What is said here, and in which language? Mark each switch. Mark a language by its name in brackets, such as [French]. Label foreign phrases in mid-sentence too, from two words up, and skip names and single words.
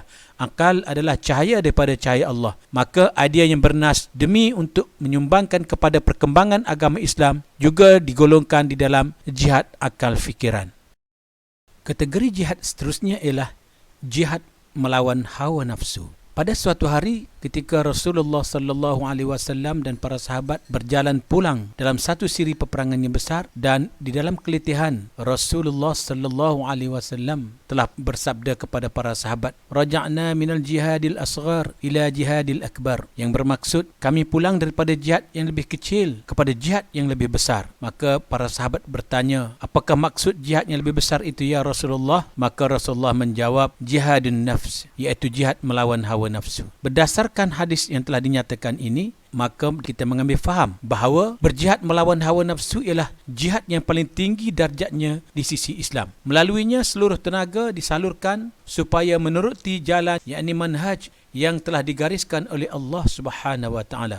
[Malay] Akal adalah cahaya daripada cahaya Allah. Maka idea yang bernas demi untuk menyumbangkan kepada perkembangan agama Islam juga digolongkan di dalam jihad akal fikiran. Kategori jihad seterusnya ialah jihad melawan hawa nafsu. Pada suatu hari ketika Rasulullah [Arabic] صلى الله عليه وسلم [Malay] dan para sahabat berjalan pulang dalam satu siri peperangan yang besar, dan di dalam keletihan Rasulullah [Arabic] صلى الله عليه وسلم [Malay] telah bersabda kepada para sahabat, [Arabic] رجعنا من الجهاد الأصغر إلى الجهاد الأكبر, [Malay] yang bermaksud kami pulang daripada jihad yang lebih kecil kepada jihad yang lebih besar. Maka para sahabat bertanya, apakah maksud jihad yang lebih besar itu [Arabic] يا رسول الله? [Malay] Maka Rasulullah menjawab, [Arabic] جهاد النفس, [Malay] iaitu jihad melawan hawa nafsu. Berdasarkan hadis yang telah dinyatakan ini, maka kita mengambil faham bahawa berjihad melawan hawa nafsu ialah jihad yang paling tinggi darjatnya di sisi Islam. Melaluinya seluruh tenaga disalurkan supaya menuruti jalan, yakni manhaj yang telah digariskan oleh [Arabic] الله سبحانه وتعالى.